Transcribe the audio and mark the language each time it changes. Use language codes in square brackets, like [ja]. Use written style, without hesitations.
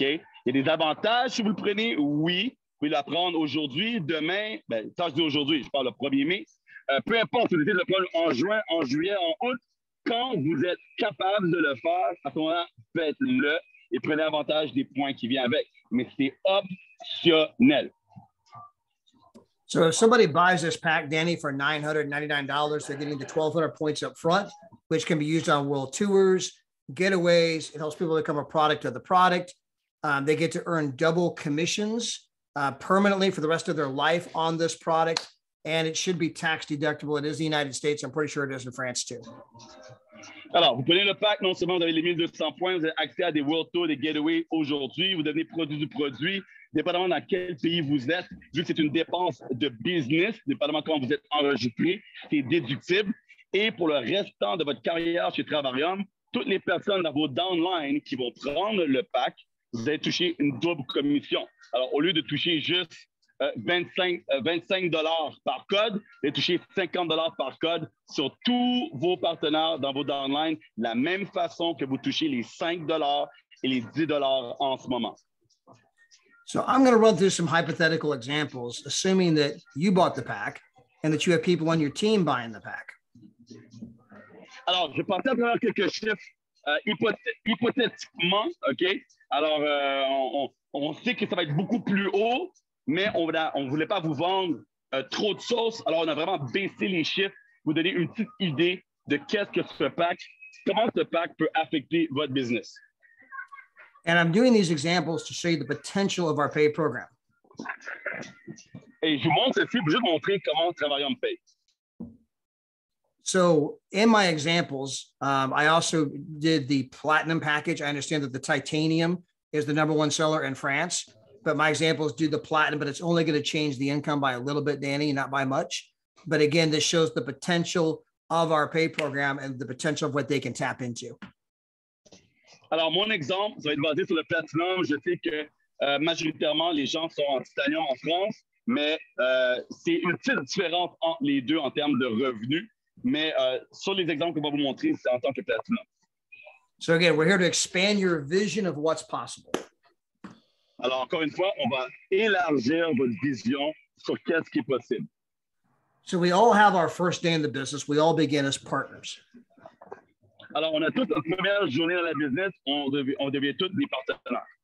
[fr] Il y a des avantages si vous le prenez, oui. Vous pouvez la prendre aujourd'hui, demain, ça je dis aujourd'hui, je parle le 1er mai. Peu importe, vous décidez de le prendre en juin, en juillet, en août. Quand vous êtes capable de le faire, à ce moment-là, faites-le et prenez avantage des points qui viennent avec. Mais c'est optionnel. [en] So if somebody buys this pack, Danny, for $999, they're getting the 1,200 points up front, which can be used on world tours, getaways. It helps people become a product of the product. They get to earn double commissions permanently for the rest of their life on this product. And it should be tax deductible. It is the United States. I'm pretty sure it is in France too. [fr] Alors, vous prenez le pack, non seulement vous avez les 1200 points, vous avez accès à des World Tours, des Getaways aujourd'hui, vous devenez produit du produit, dépendamment dans quel pays vous êtes, vu que c'est une dépense de business, dépendamment comment vous êtes enregistré, c'est déductible. Et pour le restant de votre carrière chez Travarium, toutes les personnes dans vos downlines qui vont prendre le pack, vous allez toucher une double commission. Alors, au lieu de toucher juste 25 par code, et toucher 50 par code sur tous vos partenaires dans vos downlines, de la même façon que vous touchez les 5 et les 10 en ce moment. [en] So I'm going to run through some hypothetical examples, assuming that you bought the pack and that you have people on your team buying the pack. [fr] Alors, je pensais à travers quelques chiffres hypothétiquement, OK? Alors, on sait que ça va être beaucoup plus haut, mais on ne voulait pas vous vendre trop de sauce. Alors, on a vraiment baissé les chiffres, vous donner une petite idée de qu'est-ce que ce pack, comment ce pack peut affecter votre business. [en] And I'm doing these examples to show you the potential of our pay program. [fr] Et je vous montre ceci pour juste montrer comment Travarium paye. [en] So in my examples, I also did the platinum package. I understand that the titanium is the #1 seller in France, but my examples do the platinum, but it's only going to change the income by a little bit, Danny, not by much. But again, this shows the potential of our pay program and the potential of what they can tap into. [fr] Alors, mon exemple, ça va être basé sur le platinum. Je sais que majoritairement, les gens sont en titanium en France, mais c'est une petite différence entre les deux en termes de revenus. Mais sur les exemples que je vais vous montrer, c'est en tant que platinum. [en] So again, we're here to expand your vision of what's possible. [fr] Alors, encore une fois, on va élargir votre vision sur qu'est-ce qui est possible. [en] So we all have our first day in the business. We all begin as partners. [fr] Alors, on a toute notre première journée dans la business, on devient tous des partenaires.